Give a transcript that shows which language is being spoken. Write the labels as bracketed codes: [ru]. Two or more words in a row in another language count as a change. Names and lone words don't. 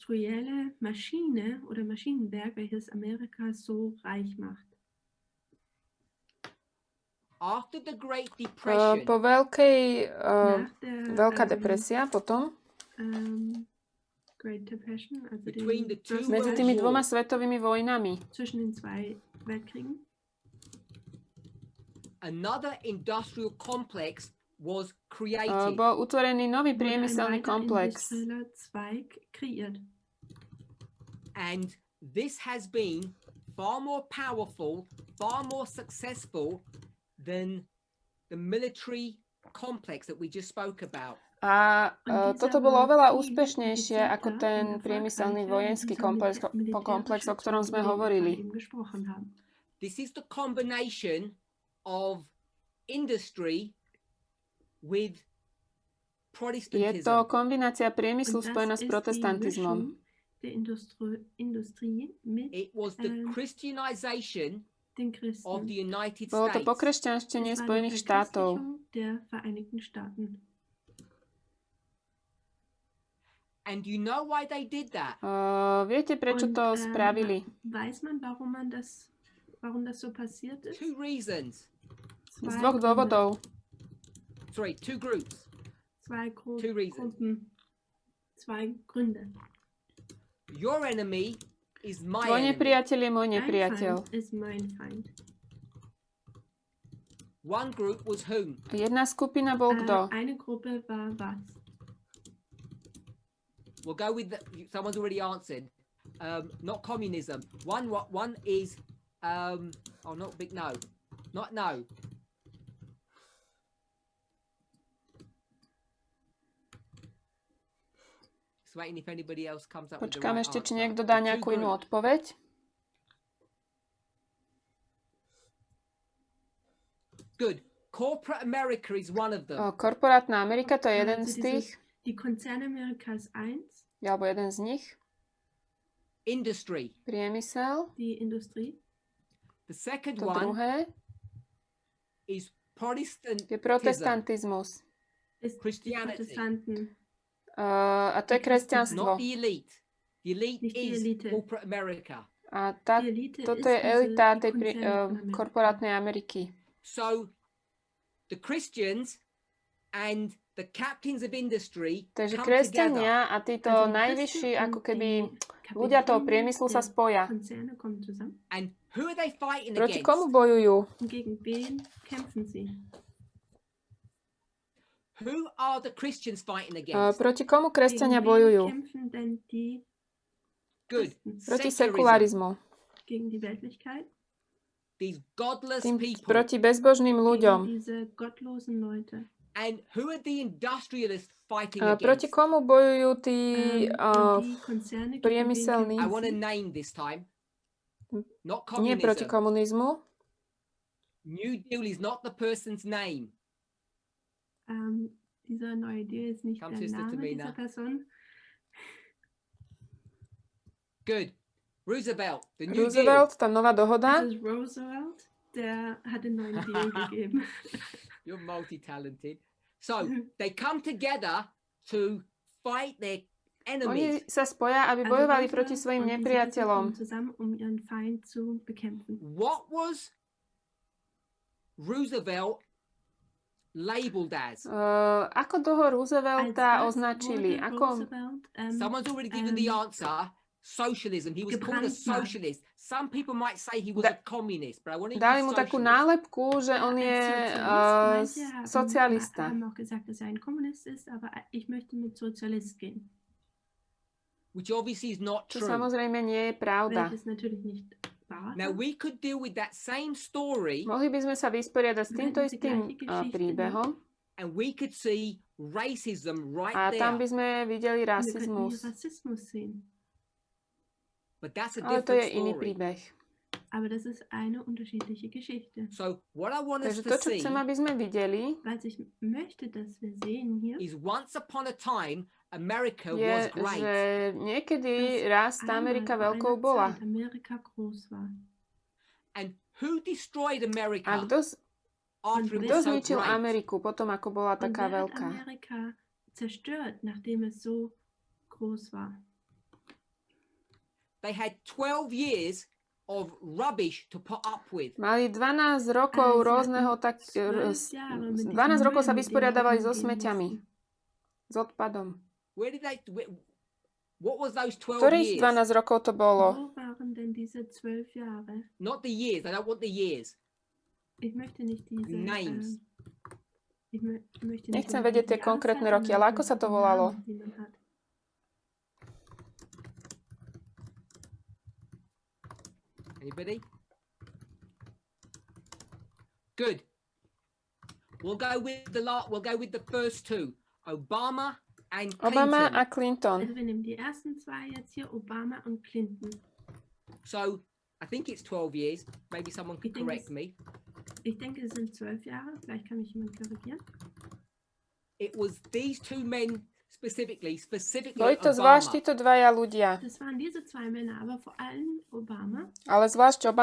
[sk] Po Veľká depresia potom medzi tými dvoma svetovými vojnami bol utvorený nový priemyselný komplex. [en] And this has been far more powerful, far more successful than the military complex that we just spoke about. [sk] A toto bolo oveľa úspešnejšie ako ten priemyselný vojenský komplex, o ktorom sme hovorili. [en] This is the combination of industry with Protestantism. [sk] Je to kombinácia priemyslu spojená s protestantizmom. [en] It was the Christianization [de] den Christen. [en] of the United [sk] Bolo to [en] States. [sk] pokresťanštenie Spojených štátov. [de] Der Vereinigten Staaten. [en] And you know why they did that? [sk] Viete, prečo to spravili? [de] Weiß man, warum das so passiert ist? [en] Two reasons. [sk] Z dvoch dôvodov. [en] Sorry, two groups. Two reasons. [de] Zwei Gründe. [en] Your enemy is my [sk] Tvoj [en] enemy. [sk] nepriateľ je môj nepriateľ. [de] Is mein Feind. [en] One group was whom? [sk] Jedna skupina bol kto? [de] Eine Gruppe war was? [en] We'll go with someone's already answered. Not communism. One is not big no. Not no. Just waiting if anybody else comes up with the [sk] Počkám [en] right [sk] ešte, či [en] answer. [sk] niekto dá nejakú inú odpoveď. [en] Good. Corporate America is one of them. [sk] Korporátna Amerika, to je jeden z tých. [de] Die Konzernamerika ist eins. [sk] Alebo jeden z nich. [en] Industry. [sk] Priemysel. [de] Die Industrie. [en] The second [sk] To [en] one [sk] druhé [en] is Protestantism. [sk] je protestantizmus. [en] Christianity. [sk] A to je kresťanstvo. [en] Not the elite. The elite is corporate America. [sk] A toto je elita tej korporátnej Ameriky. [en] So the Christians and the captains of industry [sk] Takže [en] come [sk] kresťania [en] together. [sk] a títo najvyšší, ako keby ľudia toho priemyslu sa spoja. [en] And who are they fighting [sk] Proti [en] against? [sk] komu bojujú? [de] Gegen wen kämpfen sie? [en] Who are the Christians fighting against? [sk] Proti komu kresťania [de] Gegen wen [sk] bojujú? [de] kämpfen denn die [en] Good. [sk] Proti [en] Secularism. [sk] sekularizmu. [de] gegen die Weltlichkeit? [en] These godless [sk] Tým [en] people. [sk] proti bezbožným ľuďom. [de] Gegen diese gottlosen Leute. [en] And who are the industrialists fighting [sk] Proti [en] against? [sk] komu bojujú tí [de] Die Konzerne, gegen wen [sk] priemyselní? [en] I want a name this time. Not [sk] Nie proti [en] communism. [sk] komunizmu. [en] New Deal is not the person's name. [de] Dieser neue Deal ist nicht [en] Come, [de] der [en] Sister [de] Name Tamina. dieser Person. [en] Good. Roosevelt, the New Deal. [sk] Roosevelt, tá nová dohoda. [de] Das ist Roosevelt, der hat den neuen Deal gegeben. [en] You're multi-talented. So, they come together to fight their [sk] Oni [en] enemies. [sk] sa spoja, aby bojovali proti svojim nepriateľom. [de] Zusammen, um ihren Feind zu bekämpfen. [en] What was Roosevelt labeled as? [sk] Ako toho Roosevelta označili? Ako... [en] Someone's already given the answer. Socialism. He was called a socialist. Some people might say he was a communist, but I want to use [sk] Dali mu takú [en] socialist. [sk] nálepku, že on je socialista. [de] haben auch gesagt, dass er ein Kommunist ist, aber ich möchte mit Sozialist gehen. [en] Which obviously is not [sk] Čo [en] true. [sk] samozrejme nie je pravda. [de] Welches natürlich nicht wahr [en] Now we could deal with that same story [sk] Mohli by sme sa vysporiadať s týmto istým príbehom [en] and we could see racism right [sk] a tam by [en] there. [sk] sme videli [de] Wir könnten [sk] rasizmus. [de] hier Rassismus sehen. [en] But that's a [sk] Ale to je [en] different [sk] iný [en] story. [sk] príbeh. [de] Aber das ist eine unterschiedliche Geschichte. [en] So what I want us [sk] Takže to, [en] to [sk] čo [en] see [sk] chcem, aby sme videli, [de] Was ich möchte, dass wir sehen hier, [en] is once upon a time America [sk] je, [en] was great. [sk] že niekedy raz tá Amerika [de] einmal [sk] veľkou [de] vor [sk] bola. [de] einer Zeit Amerika groß war. [en] And who destroyed [sk] A [en] America after it [sk] kto [en] was so [sk] zničil [en] great? [sk] Ameriku potom, ako bola [de] Und [sk] taká [de] wer hat [sk] veľká? [de] Amerika zerstört, nachdem es so groß war? [en] They had 12 years of rubbish to put up with. [sk] Mali 12 rokov rôzneho, 12 rokov sa vysporiadavali so smeťami, s odpadom. [en] What was those 12 [sk] Ktorých [en] years? [sk] 12 rokov to bolo? [de] Wo waren denn diese 12 Jahre? [en] Not the years. I don't want the years. [de] Ich möchte nicht diese [en] Names. [de] möchte nicht [sk] Nechcem vedieť tie konkrétne roky, ale ako sa to volalo? [en] Anybody? Good. We'll go with the first two. Obama and [sk] Obama [en] Clinton. [sk] a Clinton. [de] Also wir nehmen die ersten zwei jetzt hier, Obama und Clinton. [en] So, I think it's 12 years. Maybe someone could correct me. [de] Ich denke, es sind 12 Jahre. Vielleicht kann mich jemand korrigieren. [en] It was these two men specifically [sk] Boli to [en] Obama. [sk] zvlášť títo dvaja ľudia, [de] Das waren diese zwei Männer, aber vor allem Obama.